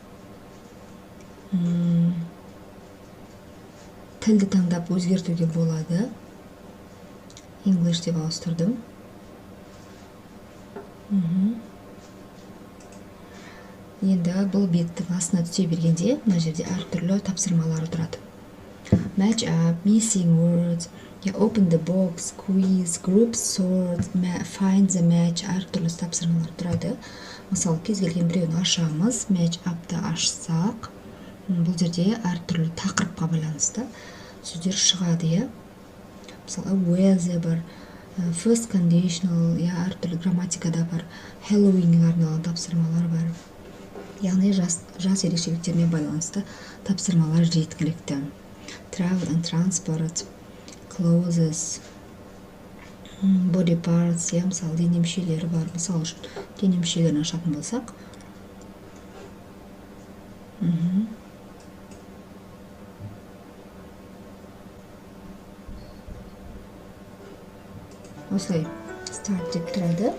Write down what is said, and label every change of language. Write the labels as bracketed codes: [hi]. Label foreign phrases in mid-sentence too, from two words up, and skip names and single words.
[kk] Тілді таңдап өзгертуге болады. English деп ауыстырдым. Енді бұл беттің астына түсе бергенде, мына жерде әртүрлі тапсырмалар тұрады. [en] Match up, missing words, open the box, quiz, group sort, find the match, [kk] әртүрлі тапсырмалар тұрады. Мысалы, кез келген біреуін ашамыз, [en] match up- [kk] ты ашсақ, бұл жерде әртүрлі тақырыпқа байланысты сөздер шығады. Мысалы, weather бар, [en] first conditional, [kk] әртүрлі грамматикада бар, Halloween-ге арналған тапсырмалар бар. Яғни жас ерекшеліктеріне байланысты тапсырмалар жеткілікті. [en] Travel and transport, clothes, body parts, [kk] мысалы дене мүшелері бар. Мысалы үшін дене мүшелерін ашатын болсақ, осылай start деп тұрады.